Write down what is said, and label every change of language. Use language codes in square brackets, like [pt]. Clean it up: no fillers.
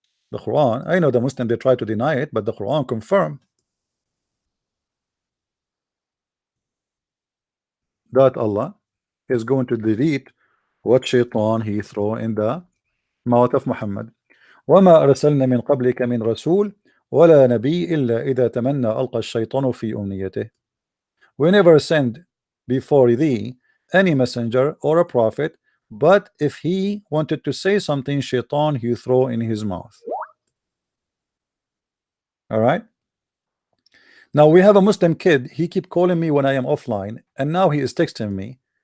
[en] The Quran, I know the Muslim they try to deny it, but the Quran confirmed that Allah is going to delete what shaitan he throw in the mouth of Muhammad. [ar] وما أرسلنا من قبلك من رسول ولا نبي إلا إذا تمنى ألقى الشيطان في أمنيته. [en] We never send before thee any messenger or a prophet, but if he wanted to say something, shaitan he throw in his mouth. All right. Now we have a Muslim kid. He keep calling me when I am offline, and now he is texting me.